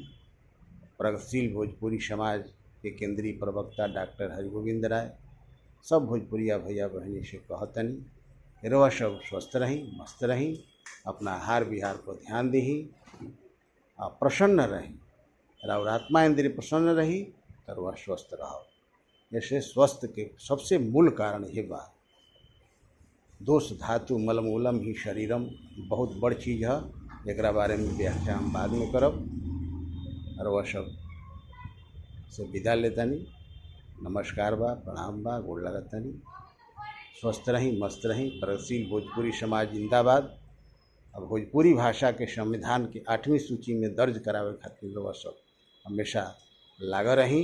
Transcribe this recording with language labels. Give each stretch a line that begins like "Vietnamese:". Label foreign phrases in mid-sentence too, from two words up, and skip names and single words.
Bhojpuri: प्रगतिशील भोजपुरी समाज के केंद्रीय प्रवक्ता डॉक्टर हरिगोविंद राय सब भोजपुरिया भैया बहनी से कहतनी, रवा सब स्वस्थ रही, मस्त रही, अपना आहार विहार पर ध्यान दही, प्रसन्न रही, और आत्मा इंद्रिय प्रसन्न रही तो वह स्वस्थ रहो। जैसे स्वस्थ के सबसे मूल कारण ये बा,
Sanskrit: दोष धातु मलमूलम ही शरीरम,
Bhojpuri: बहुत बड़ चीज़ है। एक बारे में व्याख्या हम बाद में करब। और वह सब से विदा लेतानी। नमस्कार बा, प्रणाम बा, गोड़ लगतानी। स्वस्थ रही, मस्त रही। प्रगतिशील भोजपुरी समाज जिंदाबाद। अब भोजपुरी भाषा के संविधान के 8वीं सूची में दर्ज करावे खातिर वह सब हमेशा लागा रही।